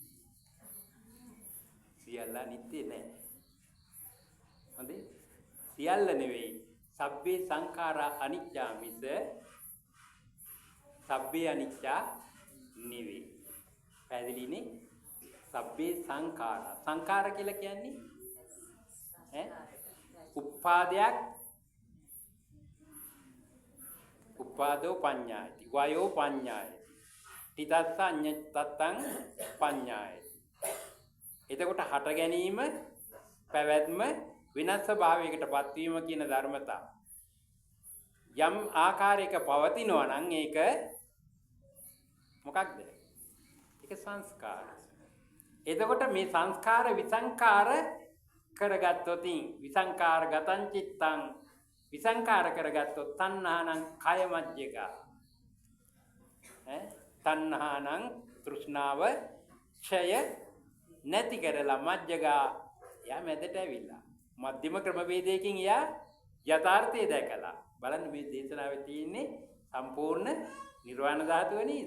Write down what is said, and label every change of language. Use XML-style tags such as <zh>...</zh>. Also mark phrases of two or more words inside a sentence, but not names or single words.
<si>සියල්ල අනිත්‍ය නෑ. හොඳේ? සියල්ල නෙවෙයි.</si> <pi>සබ්බේ සංඛාරා අනිච්චා මිස සබ්බේ අනිච්චා නෙවෙයි. පැහැදිලිනේ? සබ්බේ සංඛාරා.</pi> <si>සංඛාර කියලා කියන්නේ</si> <pi>උපාදයක් උපාදෝ පඤ්ඤායති වයෝ පඤ්ඤායති තිතස්ස අඤ්ඤතත්තං පඤ්ඤායති.</pi> <si>එතකොට හට ගැනීම පැවැත්ම විනාශ භාවයකටපත් වීම කියන ධර්මතා යම් ආකාරයක පවතිනවා නම් ඒක මොකක්ද? ඒක සංස්කාර. එතකොට මේ සංස්කාර විසංකාර කරගත්තොත්</si> <pi>විසංකාර ගතං චිත්තං</pi> <si>විසංකාර කරගත්තොත්</si> <pi>තණ්හානං කය මජ්ජක තණ්හානං</pi> <si>තෘෂ්ණාව ඡය නැති කරලා මජ්ජක යා මැදට ඇවිල්ලා මධ්‍යම ක්‍රමවේදයකින් යා යථාර්ථය දැකලා බලන්න මේ දේශනාවේ තියෙන්නේ සම්පූර්ණ නිර්වාණ ධාතුව නේද?</si>